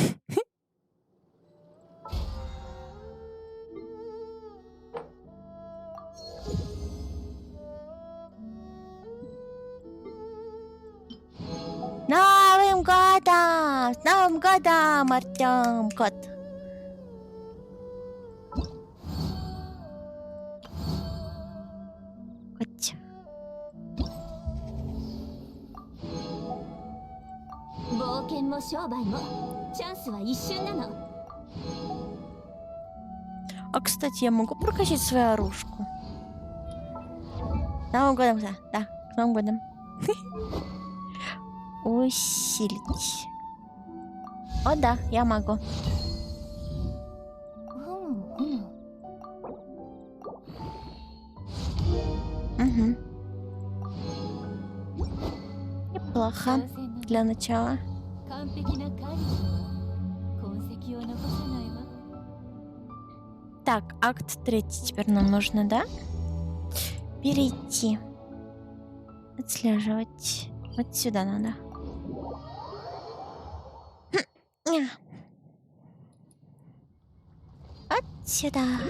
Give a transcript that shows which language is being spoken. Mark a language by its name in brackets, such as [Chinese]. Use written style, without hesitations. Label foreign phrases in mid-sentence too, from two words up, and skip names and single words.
[Russian] Новым годом! С Новым годом, Артём, кот! Котя. [Japanese] 冒険も商売もチャンスは一瞬なの。 [Russian] А, кстати, я могу прокачать свою оружку? С Новым годом, да. Да, с Новым годом. Усилить. О, да, я могу. Угу. Неплохо для начала. [Japanese] 完璧な狩り痕跡を残さないわ。 [Russian] Так, акт 3 теперь нам нужно, да? Перейти. Отслеживать. Вот сюда надо. Вот сюда.